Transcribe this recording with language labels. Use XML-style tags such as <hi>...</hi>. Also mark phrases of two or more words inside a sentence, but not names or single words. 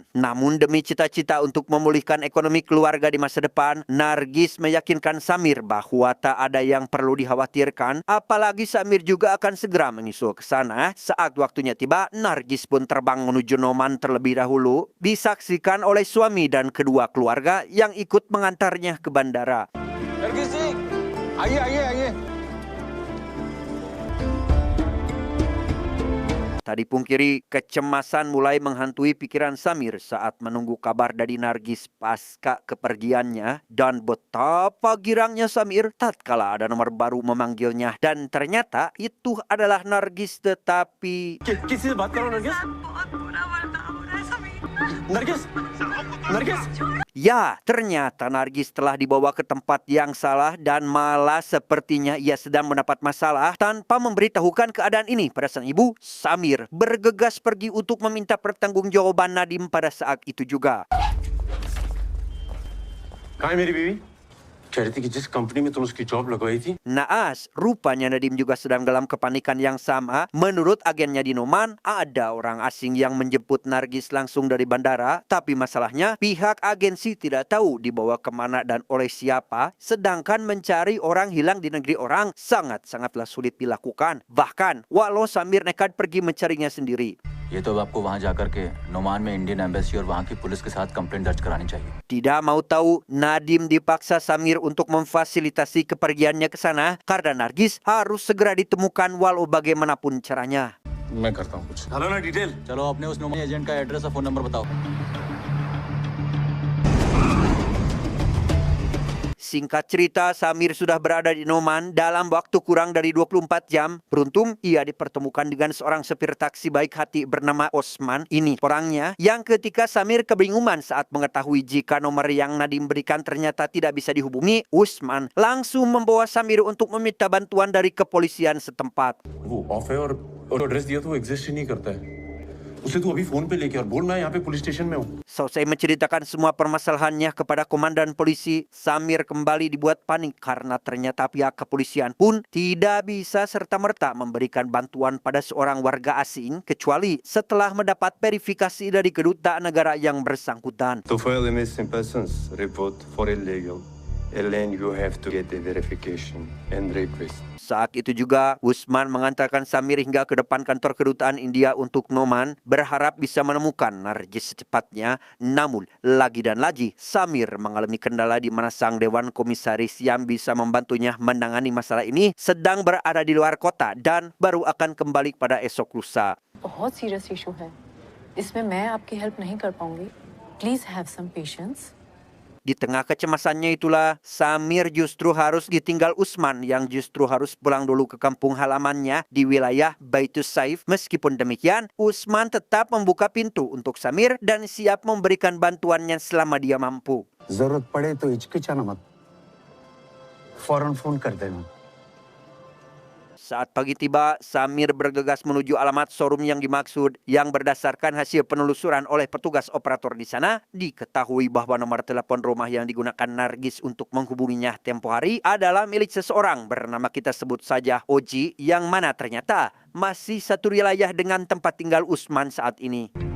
<id>Namun demi cita-cita untuk memulihkan ekonomi keluarga di masa depan, Nargis meyakinkan Samir bahwa tak ada yang perlu dikhawatirkan, apalagi Samir juga akan segera menyusul ke sana. Saat waktunya tiba, Nargis pun terbang menuju Oman terlebih dahulu, disaksikan oleh suami dan kedua keluarga yang ikut mengantarnya ke bandara.</id> <hi>नरगिस जी, आइए आइए आइए।</hi> <id>Tak dipungkiri, kecemasan mulai menghantui pikiran Samir saat menunggu kabar dari Nargis pasca kepergiannya. Dan betapa girangnya Samir tatkala ada nomor baru memanggilnya. Dan ternyata itu adalah Nargis, tetapi...</id> <hi>किसी से बात करो नरगिस। बहुत बुरा बर्ताव हो रहा है समीर। नरगिस, नरगिस।</hi> <id>Ya, ternyata Nargis telah dibawa ke tempat yang salah dan malah sepertinya ia sedang mendapat masalah. Tanpa memberitahukan keadaan ini pada sang ibu, Samir bergegas pergi untuk meminta pertanggungjawaban Nadim pada saat itu juga.</id> <hi>कहाँ है मेरी बीवी? कह रही थी कि जिस कंपनी में तुम उसकी जॉब लगवाई थी।</hi> <id>Naas, rupanya Nadim juga sedang dalam kepanikan yang sama. Menurut agennya di Oman, ada orang asing yang menjemput Nargis langsung dari bandara. Tapi masalahnya, pihak agensi tidak tahu dibawa kemana dan oleh siapa. Sedangkan mencari orang hilang di negeri orang sangat-sangatlah sulit dilakukan. Bahkan, walau Samir nekat pergi mencarinya sendiri.</id> <hi>ये तो अब आपको वहां जाकर के नोमान में</hi> <en>Indian Embassy</en> <hi>और वहां की पुलिस के साथ कंप्लेंट दर्ज करानी चाहिए।</hi> <id>Tidak mau tahu, Nadim dipaksa Samir untuk memfasilitasi kepergiannya ke sana karena Nargis harus segera ditemukan walau bagaimanapun caranya.</id> <hi>मैं करता हूँ कुछ। चलो ना डिटेल, चलो अपने उस नोमान एजेंट का एड्रेस और</hi> <en>phone number</en> <hi>बताओ।</hi> <id>Singkat cerita, Samir sudah berada di Oman dalam waktu kurang dari 24 jam. Beruntung, ia dipertemukan dengan seorang supir taksi baik hati bernama Osman. Ini orangnya yang ketika Samir kebingungan saat mengetahui jika nomor yang Nadim berikan ternyata tidak bisa dihubungi, Osman langsung membawa Samir untuk meminta bantuan dari kepolisian setempat.</id> <hi>वो ऑफ है और एड्रेस दिया तो वो एग्जिस्ट ही नहीं करता है। उसे तू अभी फोन पे लेके और बोल मैं यहाँ पे</hi> <en>police station</en> <hi>में हूँ.</hi> <id>Selesai menceritakan semua permasalahannya kepada komandan polisi, Samir kembali dibuat panik karena ternyata pihak kepolisian pun tidak bisa serta-merta memberikan bantuan pada seorang warga asing kecuali setelah mendapat verifikasi dari kedutaan negara yang bersangkutan.</id> <en>To file a missing persons report for illegal alien, you have to get a verification and request.</en> <id>Saat itu juga, Usman mengantarkan Samir hingga ke depan kantor kedutaan India untuk Noman, berharap bisa menemukan Nargis secepatnya. Namun, lagi dan lagi, Samir mengalami kendala di mana sang Dewan Komisaris yang bisa membantunya menangani masalah ini sedang berada di luar kota dan baru akan kembali pada esok lusa.</id> <hi>बहुत</hi> <en>serious issue</en> <hi>है इसमें मैं आपकी हेल्प नहीं कर पाऊंगी</hi> <en>please have some patience.</en> <id>Di tengah kecemasannya itulah, Samir justru harus ditinggal Usman yang justru harus pulang dulu ke kampung halamannya di wilayah Baitus Saif. Meskipun demikian, Usman tetap membuka pintu untuk Samir dan siap memberikan bantuannya selama dia mampu.</id> <hi>जरूरत पड़े तो हिचकिचाना मत, फौरन फोन कर देना.</hi> <id>Saat pagi tiba, Samir bergegas menuju alamat showroom yang dimaksud yang berdasarkan hasil penelusuran oleh petugas operator di sana, diketahui bahwa nomor telepon rumah yang digunakan Nargis untuk menghubunginya tempo hari adalah milik seseorang bernama kita sebut saja Oji yang mana ternyata masih satu wilayah dengan tempat tinggal Usman saat ini.</id>